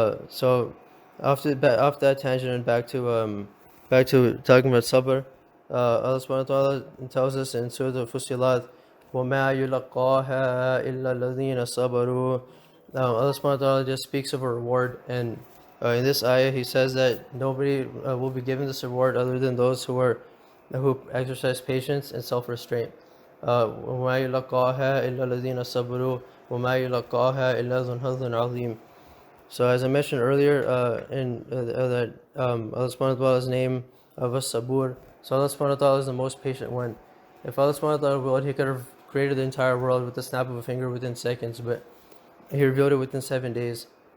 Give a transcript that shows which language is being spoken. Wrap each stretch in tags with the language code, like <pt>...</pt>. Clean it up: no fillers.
<en>So after that tangent and back to talking about sabr, Allah subhanahu wa ta'ala tells us in Surah Al-Fussilat,</en> <ar>وَمَا يُلَقَّاهَا إِلَّا الَّذِينَ صَبَرُوا.</ar> <en>Allah subhanahu wa ta'ala just speaks of a reward, and in this ayah He says that nobody will be given this reward other than those who exercise patience and self-restraint.</en> <ar>وما يلقاها إلا الذين صبروا وما يلقاها إلا ذو حظ عظيم.</ar> <en>So as I mentioned earlier, that Allah subhanahu wa ta'ala's name of As-Sabur, so Allah subhanahu wa ta'ala is the most patient one. If Allah subhanahu wa ta'ala willed, He could have created the entire world with the snap of a finger within seconds, but He revealed it within 7 days.</en>